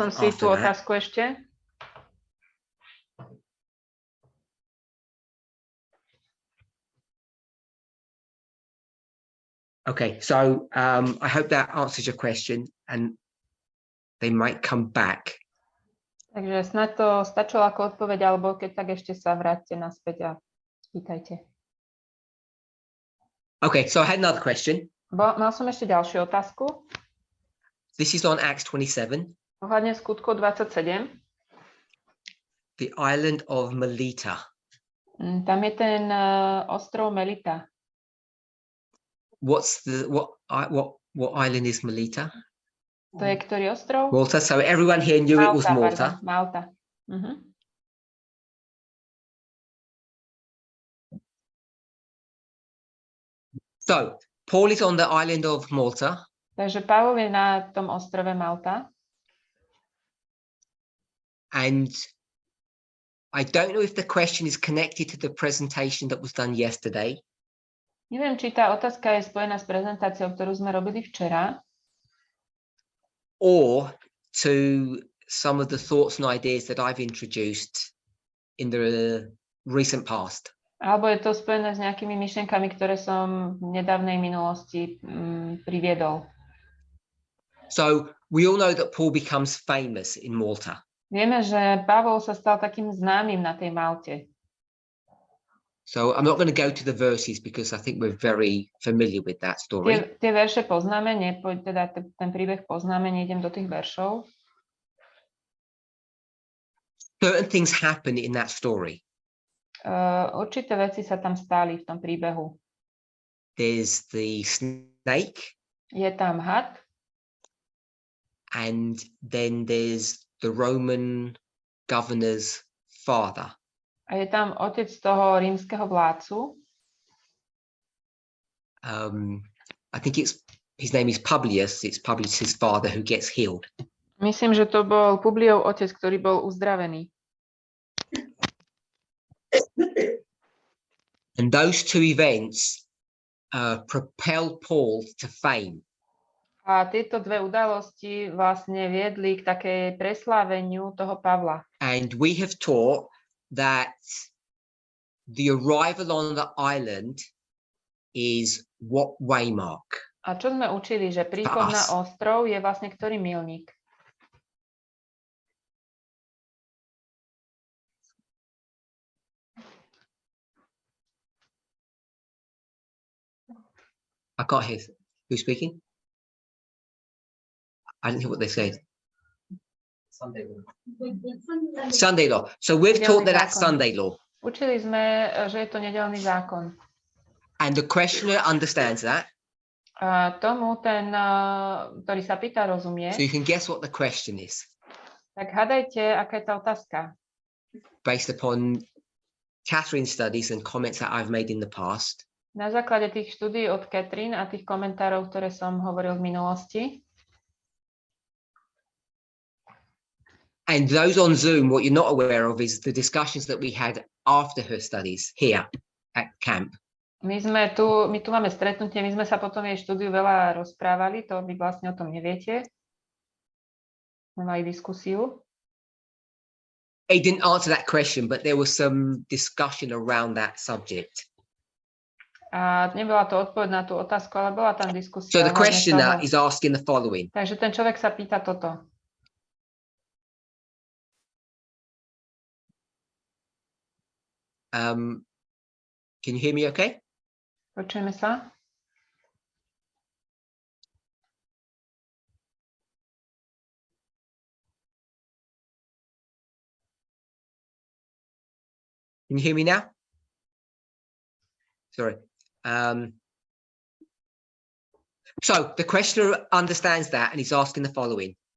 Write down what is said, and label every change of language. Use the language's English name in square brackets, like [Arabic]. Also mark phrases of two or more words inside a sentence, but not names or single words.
[Slovak] Som si [English] after [Slovak] tú [English] that. [Slovak] otázku ešte. [English] Okay, so I hope that answers your question, and they might come back. [Slovak] Takže snad to stačilo ako odpoveď, alebo keď tak ešte sa vráťte naspäť a spýtajte. [English] Okay, so I had another question. [Slovak] Mal som ešte ďalšiu otázku. [English] This is on Acts 27, [Slovak] Ohľadne skutkov 27. [English] the island of Melita. [Slovak] Tam je ten ostrov Melita. [English] What island is Melita? [Slovak] To je ktorý ostrov? Malta. [English] So everyone here knew it was Malta. Pardon, Malta. Uh-huh. So Paul is on the island of Malta, [Slovak] Takže Pavol je na tom ostrove Malta. [English] and I don't know if the question is connected to the presentation that was done yesterday, [Slovak] Neviem, či tá otázka je spojená s prezentáciou, ktorú sme robili včera, [English] or to some of the thoughts and ideas that I've introduced in the recent past. [Slovak] alebo je to spojené s nejakými myšlienkami, ktoré som v nedávnej minulosti priviedol. [English] So we all know that Paul becomes famous in Malta. [Slovak] Vieme, že Pavol sa stal takým známym na tej Malte. [English] So I'm not going to go to the verses because I think we're very familiar with that story. [Slovak] Tie verše poznáme, teda ten príbeh poznáme, nejdem do tých veršov. [English] Certain things happen in that story. [Slovak] Určité veci sa tam stali v tom príbehu. [English] There's the snake, [Slovak] Je tam had [English] and then there's the Roman governor's father. [Slovak] a je tam otec toho rímskeho vládcu. [English] I think his name is Publius. It's Publius's father who gets healed. [Slovak] Myslím, že to bol Publiov otec, ktorý bol uzdravený. [English] And those two events propel Paul to fame. [Slovak] A tieto dve udalosti vlastne viedli k takej presláveniu toho Pavla. [English] And we have taught that the arrival on the island is what waymark. [Slovak] A čo sme učili, že príchod na ostrov je vlastne ktorý milník? [English] I can't hear. Who's speaking? I didn't hear what they said. Sunday law. Sunday law. So we've taught that that's Sunday law. [Slovak] Učili sme, že je to nedeľný zákon. [English] And the questioner understands that. [Slovak] A tomu ten, ktorý sa pýta, rozumie. [English] So you can guess what the question is. [Slovak] Tak hádajte, aká je tá otázka. [English] Based upon Catherine's studies and comments that I've made in the past. [Slovak] Na základe tých štúdií od Catherine a tých komentárov, ktoré som hovoril v minulosti. [English] And those on Zoom, what you're not aware of is the discussions that we had after her studies here at camp. [Slovak] My tu máme stretnutie, my sme sa potom jej štúdiu veľa rozprávali, to vy vlastne o tom neviete. Mali diskusiu. [English] It didn't answer that question, but there was some discussion around that subject. [Slovak] A nebola to odpoveď na tú otázku, ale bola tam diskusia. [English] So the questioner [Slovak] toho. [English] is asking the following. [Slovak] Takže ten človek sa pýta toto. [English] Can you hear me okay? [Slovak] Počujeme sa? [English] Can you hear me now? Sorry. So the questioner understands that and he's asking the following.